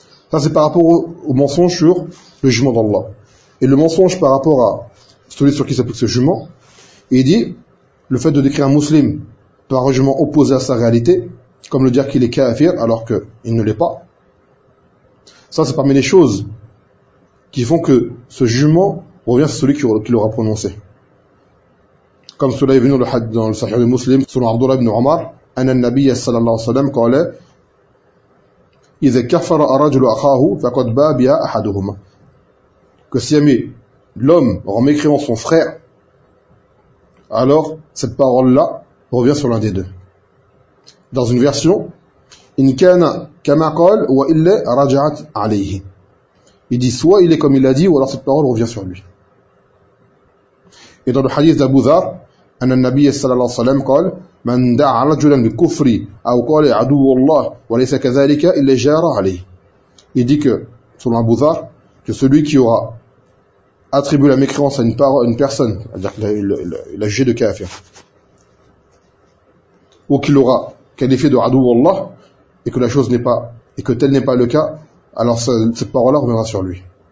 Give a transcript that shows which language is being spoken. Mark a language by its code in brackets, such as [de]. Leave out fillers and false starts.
[fr] Ça c'est par rapport au mensonge sur le jugement d'Allah. Et le mensonge par rapport à celui sur qui s'applique ce jugement, il dit, le fait de décrire un musulman par un jugement opposé à sa réalité, comme le dire qu'il est kafir alors qu'il ne l'est pas, ça c'est parmi les choses qui font que ce jugement revient à celui qui l'aura prononcé. Comme cela est venu dans le Sahih de Muslim, selon Abdullah ibn Omar, [ar] أن النبي صلى الله عليه وسلم قال إذا كفر الرجل أخاه فقد باء بها أحدهما. [fr] Que si jamais l'homme rend mécréant son frère, alors cette parole-là revient sur l'un des deux. Dans une version, [ar] إن كان كما قال وإلا رجعت عليه. [fr] Il dit soit il est comme il l'a dit, ou alors cette parole revient sur lui. Et dans le hadith d'Abu Dhar, [ar] أن النبي صلى الله عليه وسلم قال من دعا رجلا بكفر أو قال عدو الله وليس كذلك إلا جار عليه. [fr] Il dit que, selon Abu Dhar, que celui qui aura attribué la mécréance à une personne, c'est-à-dire qu'il a jugé de kafir, ou qu'il aura qualifié de adou Allah, et que la chose n'est pas, et que tel n'est pas le cas, alors cette parole-là reviendra sur lui.